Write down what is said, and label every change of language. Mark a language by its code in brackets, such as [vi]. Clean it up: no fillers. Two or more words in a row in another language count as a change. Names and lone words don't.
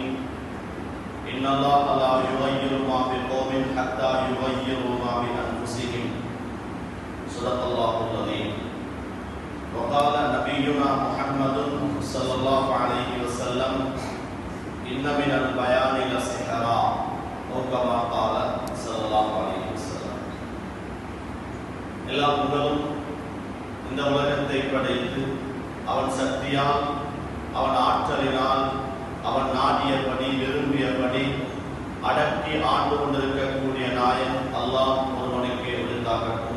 [ar] إن الله لا يغير ما بقوم حتى يغيروا ما بأنفسهم. صدق الله العظيم. وقال نبينا محمد صلى الله عليه وسلم: إن من البيان لسحرا، أو كما قال صلى الله عليه وسلم. [ta] எல்லா புகழும் இந்த உலகத்தை படைத்து அவன் சக்தியால், அவன் ஆற்றலினால், அவன் நாடியபடி விரும்பியபடி அடக்கி ஆண்டு கொண்டிருக்கக்கூடிய நாயன் அல்லாஹ் ஒருவனுக்கு உரித்தாகட்டும்.